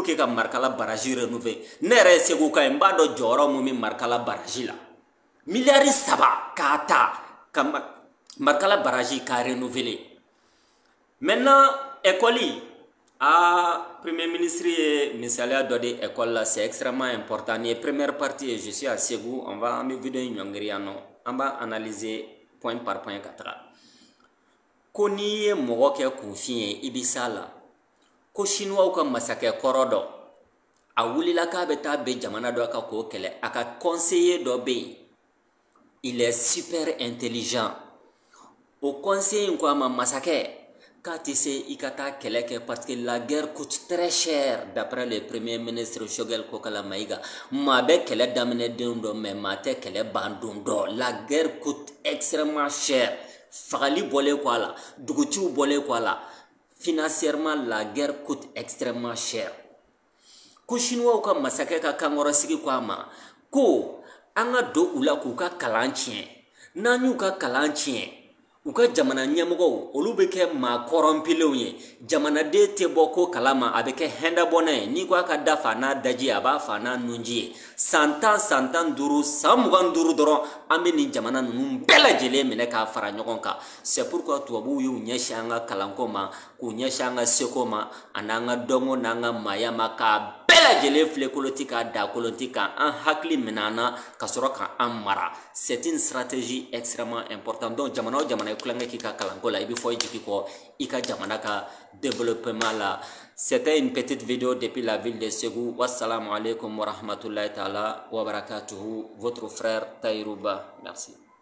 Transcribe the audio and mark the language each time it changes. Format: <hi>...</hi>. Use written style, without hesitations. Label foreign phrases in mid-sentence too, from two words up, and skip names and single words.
<bm>que ka marikala baraji renouveler ne yɛrɛ ye segu ka ye n b'a dɔn jɔyɔrɔ mun bɛ marikala baraji la miliyari 3 k'a ta ka marikala baraji k'a</bm> <fr>renouveler maintenant école premier ministre</fr> <bm>ye misaliya dɔ di école la</bm> <fr>c'est extrêmement important</fr> <bm>ni</bm> <fr>première partie je suis à Ségou on va en vidéo</fr> <bm>ɲɔngiri yan nɔ an b'a</bm> <fr>analyser point par point</fr> <bm>ka taga ko n'i ye mɔgɔ kɛ kunfin ye i bi s'a la ko chinois ka masakɛ kɔrɔ dɔ a wulila k'a bɛ taa bɛn jamana dɔ ka k'o kɛlɛ a ka conseiller dɔ bɛ yen</bm> <fr>il est super intelligent</fr> <bm>o conseiller ko a ma masakɛ k'a tɛ se i ka taa kɛlɛ kɛ</bm> <fr>parce que la guerre coûte très cher d'après le premier ministre</fr> <bm>Choguel Kokala Maïga maa bɛ kɛlɛ daminɛ den dɔ mais maa tɛ kɛlɛ ban don dɔ</bm> <fr>la guerre coûte extrêmement cher</fr> <bm>fagali bɔlen kɔ a la dugutiw bɔlen kɔ a la</bm> <fr>financièrement la guerre coûte extrêmement cher</fr> <bm>ko chinois ka masakɛ ka kankɔrɔsigi ko a ma ko an ka don u la k'u ka kalan tiɲɛ n'an y'u ka kalan tiɲɛ u ka jamana ɲɛmɔgɔw olu bɛ kɛ maa kɔrɔnpilenw ye jamanaden tɛ bɔ ko kalama a bɛ kɛ hɛndabɔnɛ ye n'i ko a ka da fa n'a daji a b'a fa n'a nunji ye san 10 san 15 san 25 dɔrɔn an bɛ nin jamana ninnu bɛɛ lajɛlen minɛ k'a fara ɲɔgɔn kan</bm> <fr>c'est pourquoi</fr> <bm>tubabuw y'u ɲɛsin an ka kalanko ma k'u ɲɛsin an ka seko ma ani an ka dɔnko n'an ka maaya ma k'a bɛɛ lajɛlen filɛ koloti k'a da koloti k'an hakili minɛ an na ka sɔrɔ k'an mara</bm> <fr>c'est une stratégie extrêmement importante donc</fr> <bm>jamana o jamana i kulonkɛ k'i ka kalanko la i bɛ fɔ i jigi kɔ i ka jamana ka développement la.</bm> <fr>C'était une petite vidéo depuis la ville de Ségou.</fr> <ar>والسلام عليكم ورحمة الله تعالى وبركاته.</ar> <fr>Votre frère Taïrouba. Merci.</fr>